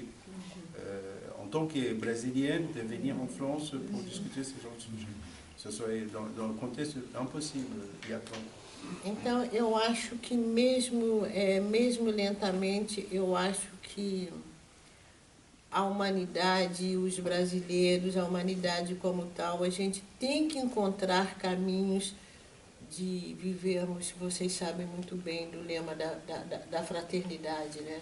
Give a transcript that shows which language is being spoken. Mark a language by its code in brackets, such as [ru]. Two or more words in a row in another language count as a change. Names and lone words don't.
[fr] En tant que brésilienne, de venir en France pour discuter ce genre de sujet. Ce serait dans le contexte impossible il y a 30 ans. [pt] Então, eu acho que mesmo lentamente, eu acho que a humanidade, os brasileiros, a humanidade como tal, a gente tem que encontrar caminhos de vivermos, vocês sabem muito bem do lema da fraternidade, né?